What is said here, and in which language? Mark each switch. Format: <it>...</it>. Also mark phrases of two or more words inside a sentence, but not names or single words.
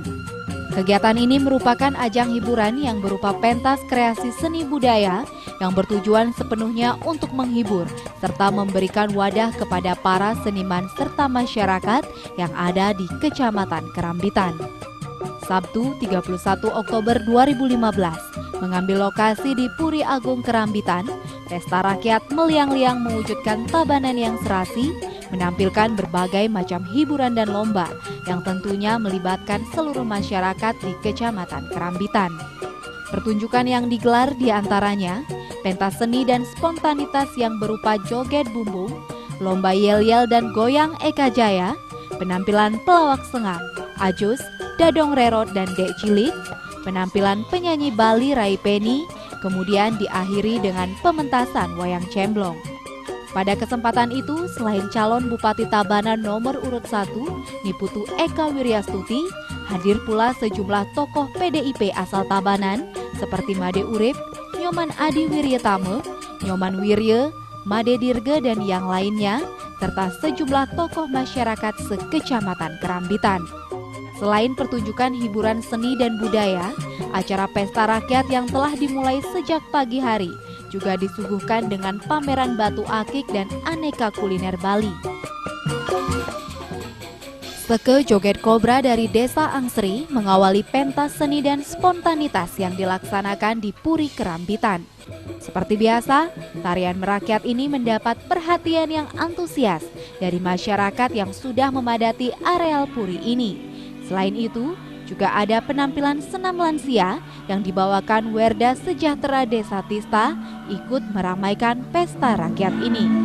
<id>Kegiatan ini merupakan ajang hiburan yang berupa pentas kreasi seni budaya yang bertujuan sepenuhnya untuk menghibur serta memberikan wadah kepada para seniman serta masyarakat yang ada di Kecamatan Kerambitan. Sabtu 31 Oktober 2015 mengambil lokasi di Puri Agung Kerambitan, Pesta Rakyat Meliang-Liang mewujudkan Tabanan yang serasi, menampilkan berbagai macam hiburan dan lomba yang tentunya melibatkan seluruh masyarakat di Kecamatan Kerambitan. Pertunjukan yang digelar diantaranya pentas seni dan spontanitas yang berupa joget bumbung, lomba yel-yel dan goyang Eka Jaya, penampilan pelawak sengak, ajus, Dadong Rerot dan Dek Cilik, penampilan penyanyi Bali Rai Penny, kemudian diakhiri dengan pementasan wayang cemblong. Pada kesempatan itu, selain calon Bupati Tabanan nomor urut 1, Niputu Eka Wiryastuti, hadir pula sejumlah tokoh PDIP asal Tabanan seperti Made Urip, Nyoman Adi Wiryatama, Nyoman Wirye, Made Dirge dan yang lainnya, serta sejumlah tokoh masyarakat sekecamatan Kerambitan. Selain pertunjukan hiburan seni dan budaya, acara Pesta Rakyat yang telah dimulai sejak pagi hari juga disuguhkan dengan pameran batu akik dan aneka kuliner Bali. Seke joget kobra dari Desa Angsri mengawali pentas seni dan spontanitas yang dilaksanakan di Puri Kerambitan. Seperti biasa, tarian merakyat ini mendapat perhatian yang antusias dari masyarakat yang sudah memadati areal Puri ini. Selain itu, juga ada penampilan senam lansia yang dibawakan Werda Sejahtera Desa Tista ikut meramaikan Pesta Rakyat ini.</id>